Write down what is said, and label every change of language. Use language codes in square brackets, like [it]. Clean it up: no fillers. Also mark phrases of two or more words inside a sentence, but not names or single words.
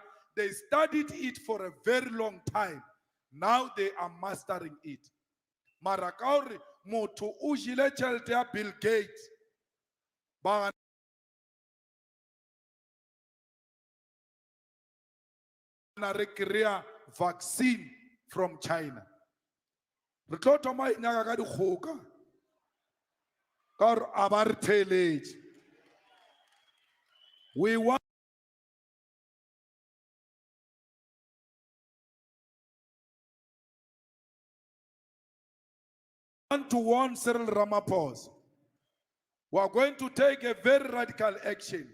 [en] They studied it for a very long time. Now they are mastering it. [nso] Mara ka hore motho o jile tšhelete ya Bill Gates, ba na re kry-a [en] vaccine from China. [nso] Re tlo thoma e nyaka ka dikgoka ka gore a ba re theeletše. [en] We want to warn Cyril Ramaphosa. We are going to take a very radical action.